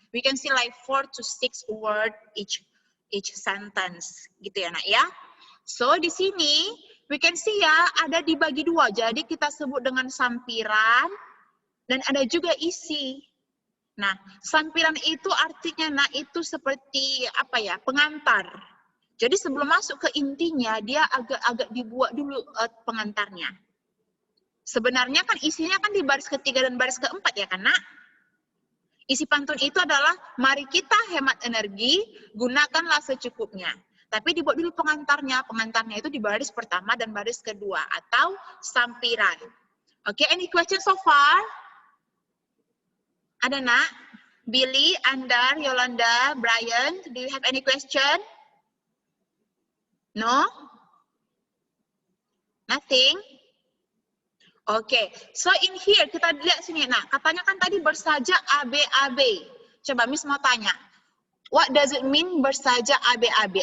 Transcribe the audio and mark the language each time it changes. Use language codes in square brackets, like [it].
[en] We can see like 4 to 6 word each sentence. [id] Gitu ya nak ya. So, di sini [en] we can see [id] ya, ada dibagi 2. Jadi kita sebut dengan sampiran dan ada juga isi. Nah, sampiran itu artinya itu seperti apa ya, pengantar. Jadi sebelum masuk ke intinya, dia agak dibuat dulu pengantarnya. Sebenarnya kan isinya kan di baris ketiga dan baris keempat ya kan nak? Isi pantun itu adalah, mari kita hemat energi, gunakanlah secukupnya. Tapi dibuat dulu pengantarnya. Pengantarnya itu di baris pertama dan baris kedua atau sampiran. [en] Oke, any question so far? [id] Ada nak? [en] Billy, Andar, Yolanda, Brian, do you have any question? No? Nothing? Oke, so in here [id] kita lihat sini. Nah, katanya kan tadi bersaja AB-AB. Coba Miss mau tanya, [en] what does it mean [id] bersaja AB-AB?